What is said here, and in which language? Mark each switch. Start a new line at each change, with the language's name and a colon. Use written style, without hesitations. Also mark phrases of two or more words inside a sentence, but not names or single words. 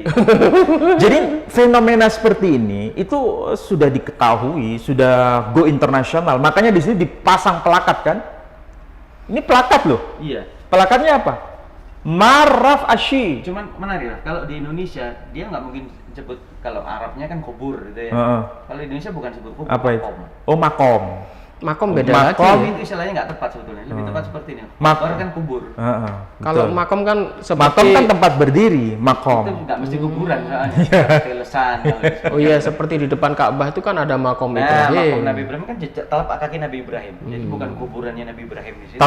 Indonesian: Jadi fenomena seperti ini itu sudah diketahui, sudah go internasional. Makanya di sini dipasang plakat kan? Ini plakat loh. Iya. Plakatnya apa? Maraf Ashi. Cuman menarik lah, kalau di Indonesia dia nggak mungkin sebut, kalau Arabnya kan kubur gitu ya. Kalau di Indonesia bukan sebut kubur, Apa itu? makom. Oh, makom. Makom beda Makom. lagi. Itu istilahnya nggak tepat sebetulnya, lebih tepat seperti ini. Makom. Kubur kan kubur. Kalau makom kan seperti makom kan tempat berdiri, makom. Itu nggak mesti kuburan soalnya. Telesan. Oh iya, seperti di depan Ka'bah itu kan ada makom Nah, Ibrahim. makom Nabi Ibrahim kan jejak telapak kaki Nabi Ibrahim. Jadi bukan kuburannya Nabi Ibrahim di situ.